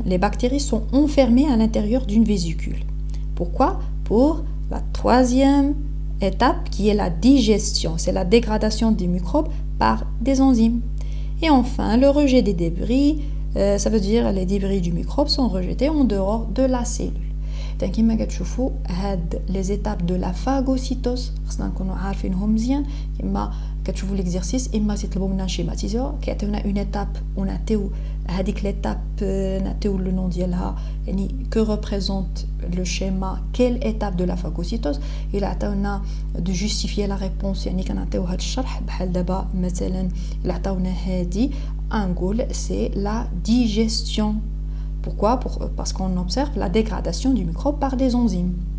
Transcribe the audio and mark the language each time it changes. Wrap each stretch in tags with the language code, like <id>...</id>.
<fr>Les bactéries sont enfermées à l'intérieur d'une vésicule. Pourquoi? Pour la troisième étape qui est la digestion, c'est la dégradation des microbes par des enzymes. Et enfin, le rejet des débris, ça veut dire les débris du microbe sont rejetés en dehors de la cellule.</fr> <ar>Donc, كما كتشوفوا هاد</ar> <fr>les étapes de la phagocytose</fr> <ar>خصنا نكونوا عارفينهم مزيان. كما كتشوفوا l'exercice اما تطلبوا منا نشيماتيزيو كيعطيونا une étape ونعطيو هذيك l'étape نعطيو le nom ديالها يعني</ar> <fr>que représente le schéma quelle étape de la phagocytose.</fr> <ar>il عطاونا</ar> <fr>de justifier la réponse</fr> <ar>يعني كنعطيو هذا الشرح بحال دابا مثلا il عطاونا هذه نقول</ar> <fr>c'est la digestion. Pourquoi? Parce qu'on observe la dégradation du microbe par des enzymes.</fr>